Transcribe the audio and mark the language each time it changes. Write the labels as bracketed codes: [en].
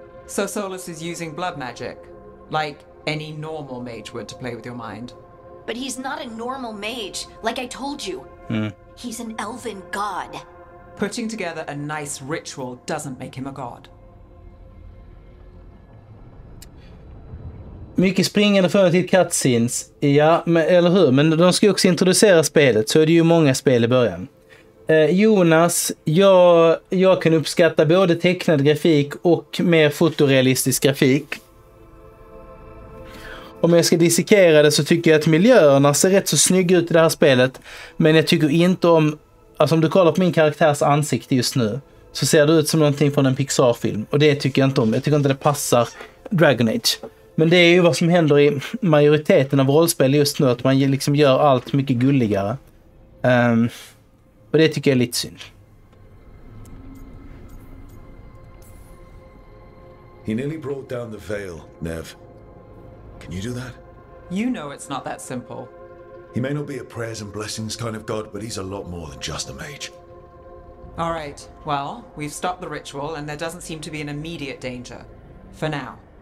[en] So Solus is using blood magic? Like any normal mage would to play with your mind? But he's not a normal mage, like I told you. He's an elven god. Putting together a nice ritual doesn't make him a god. [sv] Mycket springande för till cutscenes. Ja, men, eller hur? Men de ska också introducera spelet, så är det ju många spel i början. Jonas, jag kan uppskatta både tecknad grafik och mer fotorealistisk grafik. Om jag ska dissekera det så tycker jag att miljöerna ser rätt så snygga ut i det här spelet. Men jag tycker inte om... Alltså om du kollar på min karaktärs ansikte just nu så ser det ut som någonting från en Pixar-film. Och det tycker jag inte om. Jag tycker inte det passar Dragon Age. Men det är ju vad som händer i majoriteten av rollspel just nu. Att man liksom gör allt mycket gulligare. Och det tycker jag är lite synd. [en] He nearly brought down the veil, Nev. Can you do that? You know it's not that simple. He may not be a prayers and blessings kind of god, but he's a lot more than just a mage. All right, well, we've stopped the ritual and there doesn't seem to be an immediate danger. For now.